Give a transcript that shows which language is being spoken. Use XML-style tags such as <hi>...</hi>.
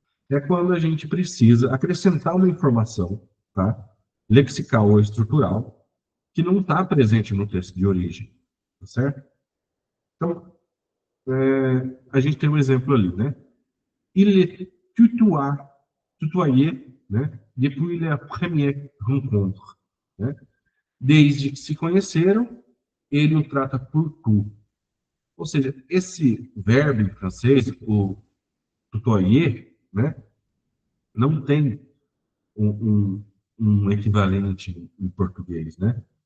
<pt>É quando a gente precisa acrescentar uma informação, tá? Lexical ou estrutural, que não está presente no texto de origem, tá certo? Então, a gente tem um exemplo ali, né?</pt> <fr>Il est tutoyé, né? Depuis la première rencontre, né?</fr> <pt>Desde que se conheceram, ele o trata por tu. Ou seja, esse verbo em francês, o tutoyer, né? Não tem um equivalente em português, né?</pt>